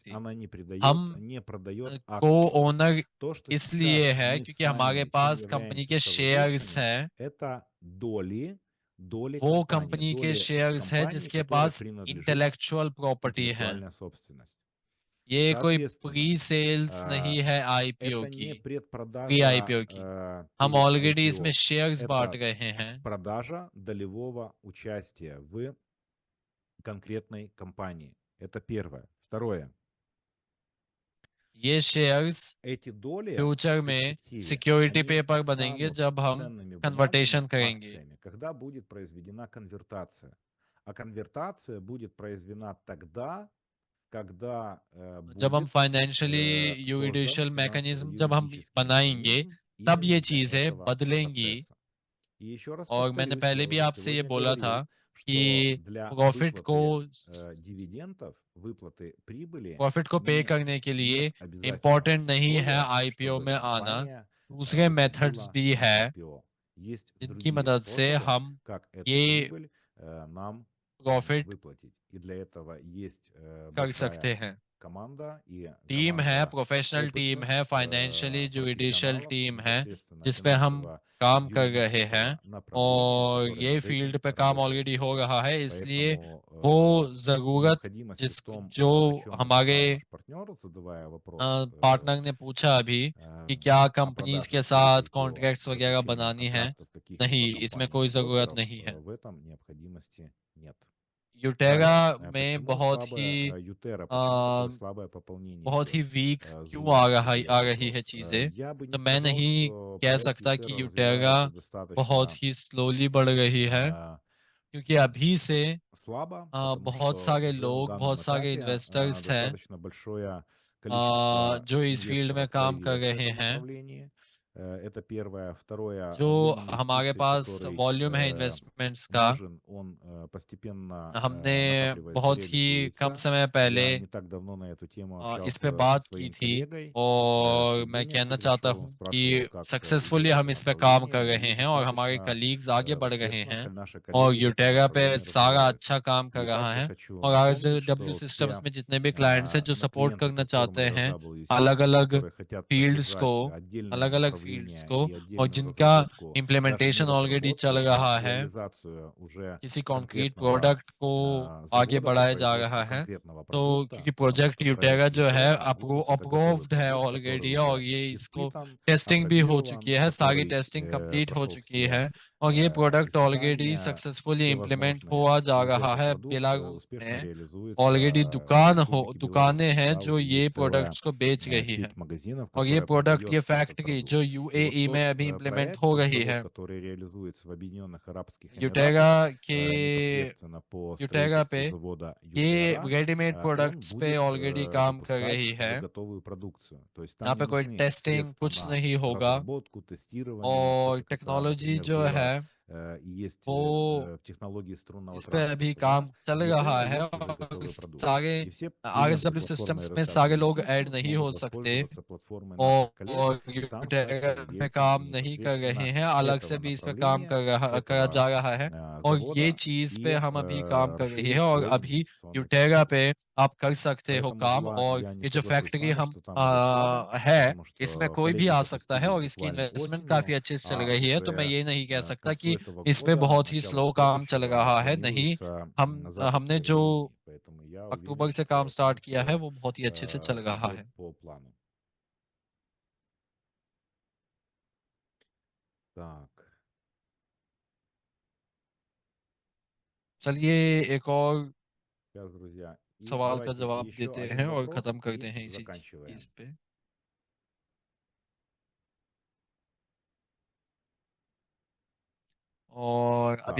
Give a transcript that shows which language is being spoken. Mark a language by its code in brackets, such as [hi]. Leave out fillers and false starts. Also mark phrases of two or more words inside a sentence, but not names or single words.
[hi] करती। [ru] она [hi] हम [ru] не продает [hi] को [ru] акции. [hi] ओनर [ru] То, что [hi] इसलिए [ru] сейчас [hi] है [ru] мы с [hi] क्योंकि हमारे [ru] вами, чем [hi] पास कंपनी [ru] являемся [hi] के शेयर्स [ru] совладельцами, [hi] हैं। [ru] это доли [hi] वो [ru] компании, [hi] कंपनी के [ru] доли [hi] शेयर्स है [ru] компании, [hi] जिसके [ru] которой [hi] पास [ru] принадлежит [en] intellectual property है। [ru] интеллектуальная собственность. [hi] ये कोई प्री [ru] Соответственно, [hi] सेल्स नहीं है आईपीओ [ru] это [hi] की, [ru] не [hi] प्री [ru] предпродажа [hi] आईपीओ की। हम [ru] перед [hi] ऑलरेडी इसमें [ru] IPO, [hi] शेयर्स बांट [ru] это [hi] रहे हैं। [ru] продажа долевого участия в конкретной компании. Это первое. Второе. [hi] ये शेयर्स [ru] Эти доли [hi] फ्यूचर [ru] в [hi] में [ru] перспективе, [hi] सिक्योरिटी [ru] они [hi] पेपर बनेंगे [ru] станут [hi] जब हम [ru] ценными бумагами, [hi] कन्वर्टेशन करेंगे। [ru] акциями, когда будет произведена конвертация. А конвертация будет произведена тогда, когда [hi] जब हम [ru] будет [hi] फाइनेंशियली [ru] создан [en] juridical mechanism [hi] जब हम [ru] финансово-юридический [hi] बनाएंगे [ru] механизм [hi] तब [ru] именно [hi] ये [ru] для [hi] चीजें [ru] этого [hi] बदलेंगी। [ru] процесса. И еще раз [hi] और मैंने [ru] повторюсь, [hi] पहले [ru] я [hi] भी [ru] уже [hi] आपसे ये [ru] сегодня [hi] बोला था [ru] говорил, что [hi] कि [ru] для [hi] प्रॉफिट को [ru] выплаты дивидендов, выплаты прибыли [hi] प्रॉफिट को पे करने के लिए [ru] нет обязательного [hi] इम्पोर्टेंट नहीं है [ru] условия, [hi] आईपीओ [ru] чтобы [hi] में आना। [ru] компания [hi] दूसरे मेथड्स [ru] выходила [hi] भी [ru] на [hi] है [ru] IPO. Есть [hi] जिनकी [ru] другие [hi] मदद से [ru] способы, [hi] हम [ru] как эту [hi] ये [ru] прибыль нам [hi] प्रॉफिट [ru] выплатить. И для этого есть [hi] कर [ru] большая [hi] सकते हैं। [ru] команда, и [hi] टीम है, [ru] команда [en] professional team [ru] опытных [en] है, financially judicial [ru] профессионалов [hi] टीम है, [ru] непосредственно [hi] जिस पे हम [ru] финансово [hi] काम कर रहे हैं [ru] юридического направления, [hi] और [ru] которые [hi] ये [ru] над [hi] फील्ड [ru] этим [hi] पे काम [ru] работают. [hi] ऑलरेडी हो रहा है, इसलिए [ru] Поэтому [hi] वो ज़रूरत [ru] необходимости в [hi] जिस [ru] том, [hi] जो [ru] о чем [hi] हमारे [ru] написал наш партнер, задавая вопрос [hi] पार्टनर ने पूछा अभी कि क्या [ru] о [hi] कंपनीज़ [ru] продаже [hi] के साथ [ru] услуги по [hi] कॉन्ट्रैक्ट्स वगैरह [ru] заключению [hi] बनानी हैं, [ru] контрактов [hi] नहीं, [ru] каких-либо [hi] इसमें [ru] компаний [hi] कोई [ru] и [hi] ज़रूरत [ru] брокеров, [hi] नहीं है। [ru] в этом необходимости нет. [hi] यूटेरा [ru] Далее, [hi] में [ru] почему слабое Ютера, почему такое अ, слабое пополнение [hi] बहुत [ru] идет? [hi] ही वीक क्यों [ru] Звучит такой [hi] आ रही है [ru] вопрос. [hi] चीज़ें, [ru] Я бы [hi] तो [ru] не [hi] मैं [ru] сказал, [hi] नहीं [ru] что [hi] कह [ru] проект [hi] सकता [ru] Ютера [hi] कि यूटेरा [ru] развивается [hi] बहुत [ru] достаточно [hi] ही स्लोली बढ़ रही है, э, क्योंकि अभी से [ru] слабо, потому [hi] बहुत [ru] что [hi] सारे [ru] уже на [hi] लोग, बहुत [ru] данном [hi] सारे [ru] этапе [hi] इन्वेस्टर्स हैं [ru] достаточно большое количество [hi] जो इस फील्ड में [ru] инвесторов [hi] काम कर [ru] появилось в [hi] रहे [ru] этом [hi] हैं। [ru] направлении. Это первое. Второе, [hi] जो [ru] объем [hi] हमारे [ru] инвестиций, [hi] पास [ru] который [hi] वॉल्यूम है इन्वेस्टमेंट्स का, [ru] нужен, он постепенно [hi] हमने [ru] накапливается, [hi] बहुत ही कम [ru] реализуется. [hi] समय पहले [ru] Я не так давно на эту тему [hi] इस पे [ru] общался со [hi] बात की [ru] своим [hi] थी [ru] коллегой с [hi] और मैं [ru] Евгением [hi] कहना चाहता [ru] Кудряшовым, [hi] हूँ [ru] спрашивал, [hi] कि [ru] как [hi] सक्सेसफुली [ru] идет [hi] हम [ru] это [hi] इस पे काम कर [ru] направление, [hi] रहे [ru] и [hi] हैं और हमारे [ru] достаточно [hi] कलीग्स आगे बढ़ रहे [ru] успешно [hi] हैं [ru] наши [hi] और [ru] коллеги в этом [hi] यूटेगा पे [ru] направлении [hi] सारा [ru] развиваются. [hi] अच्छा काम कर [ru] И [hi] रहा [ru] также [hi] है [ru] хочу [hi] और [ru] напомнить, [hi] RSW [ru] что [hi] सिस्टम्स [ru] все [hi] में जितने भी क्लाइंट्स हैं जो सपोर्ट [ru] клиенты [hi] करना चाहते [ru] платформы [hi] हैं [ru] RSWC, [hi] अलग-अलग [ru] которые хотят [hi] फील्ड्स को, [ru] поддержать отдельные [hi] अलग-अलग फील्ड्स [ru] направления [hi] को [ru] и [hi] और [ru] отдельную [hi] जिनका [ru] разработку, даже не [en] implementation already [ru] разработку, [hi] चल [ru] а [hi] रहा है, [ru] реализацию уже [hi] किसी कॉन्क्रीट [ru] конкретного [hi] प्रोडक्ट को आगे [ru] завода по [hi] बढ़ाया जा [ru] производству [hi] रहा है, [ru] конкरेटного [hi] तो [ru] продукта, [hi] क्योंकि [ru] потому [hi] प्रोजेक्ट [ru] что [hi] यूटेरा [ru] проект [hi] जो है [ru] Ютера на Windows это готовый [hi] अप्रूव्ड है [ru] продукт, который [hi] ऑलरेडी और [ru] уже [hi] ये इसको [ru] испытан, [hi] टेस्टिंग भी हो चुकी [ru] опробирован, [hi] है, सारी [ru] который [en] testing complete [hi] हो [ru] прошел [hi] चुकी [ru] все [hi] है और ये [en] product already [ru] испытания, [hi] सक्सेसफुली [ru] все [hi] इम्प्लीमेंट [ru] возможные [hi] हुआ जा [ru] и [hi] रहा [ru] этот [hi] है [ru] продукт [hi] बेलारूस [ru] успешно [hi] में। ऑलरेडी [ru] реализуется в Республике [hi] दुकानें [ru] Беларусь. [hi] हैं [ru] Да, [hi] जो [ru] уже [hi] ये [ru] есть целая [hi] प्रोडक्ट्स को बेच रही हैं [ru] сеть магазинов, [hi] और ये [ru] которая [hi] प्रोडक्ट, ये [ru] продает этот [hi] फैक्ट्री जो [ru] продукт. И вот [hi] यूएई [ru] тот [hi] में अभी इम्प्लीमेंट [ru] проект, [hi] हो [ru] тот [hi] रही [ru] завод, [hi] है, [ru] который реализуется в Объединенных Арабских [hi] यूटेरा [ru] Эмиратах, [hi] के [ru] непосредственно по [hi] यूटेरा पे [ru] строительству завода [hi] ये [ru] Ютера, [hi] रेडीमेड [ru] он [hi] प्रोडक्ट्स पे [ru] будет [hi] ऑलरेडी काम कर [ru] выпускать [hi] रही है। [ru] готовую продукцию. То есть там [hi] यहाँ [ru] не [hi] पे कोई [ru] нужны [hi] टेस्टिंग [ru] средства [hi] कुछ [ru] на [hi] नहीं होगा [ru] разработку, тестирование, [hi] और [ru] что-то, как это, [hi] टेक्नोलॉजी [ru] например, [hi] जो [ru] было [hi] है [ru] и есть [hi] वो [ru] в технологии струнного [hi] इस पे अभी [ru] транспорта. [hi] काम [ru] Да? [hi] चल [ru] В [hi] रहा [ru] Ютера [hi] है [ru] есть уже [hi] और [ru] готовый продукт. [hi] सारे [ru] И все клиенты [hi] RSW [ru] платформы [hi] सिस्टम्स में सारे लोग [ru] RSWC [hi] ऐड नहीं [ru] смогут [hi] हो सकते [ru] воспользоваться платформой наших коллег [hi] और [ru] и там стать [hi] यूटेरा में [ru] совладельцами [hi] काम नहीं कर रहे [ru] непосредственно [hi] हैं, अलग से [ru] этого [hi] भी इस पे काम [ru] направления, [hi] करा [ru] этого [hi] जा रहा है और ये [ru] завода [hi] चीज़ पे [ru] и [hi] हम अभी काम कर रही है [ru] расширить [hi] और [ru] свой [hi] अभी [ru] инвестиционный [hi] यूटेरा [ru] портфель. [hi] पे आप कर सकते हो [ru] Поэтому [hi] काम और [ru] я не [hi] ये जो [ru] соглашусь с [hi] फैक्ट्री [ru] вами, [hi] हम [ru] что там идет слабо, [hi] है, [ru] потому [hi] इसमें [ru] что [hi] कोई भी [ru] коллеги [hi] आ सकता है [ru] запустились [hi] और इसकी [ru] буквально [hi] इन्वेस्टमेंट काफ़ी [ru] осенью, [hi] अच्छे से चल [ru] а [hi] रही है, तो मैं [ru] уже [hi] ये नहीं कह [ru] к [hi] सकता [ru] концу [hi] कि [ru] этого [hi] इस पे [ru] года, [hi] बहुत ही [ru] началу [hi] स्लो काम चल [ru] следующего [hi] रहा है, नहीं। [ru] планируется запуск [hi] हमने जो [ru] первой линии. Поэтому я уверен, [hi] अक्टूबर से काम [ru] что [hi] स्टार्ट [ru] там [hi] किया है, [ru] все [hi] वो बहुत ही अच्छे से चल रहा [ru] идет [hi] है। [ru] по плану. Так, [hi] चलिए एक और [ru] сейчас, друзья. И [hi] सवाल का [ru] давайте [hi] जवाब [ru] еще [hi] देते [ru] один [hi] हैं और [ru] вопрос [hi] खत्म करते [ru] и [hi] हैं इसी [ru] заканчиваем. [hi] चीज़ पे। और अभी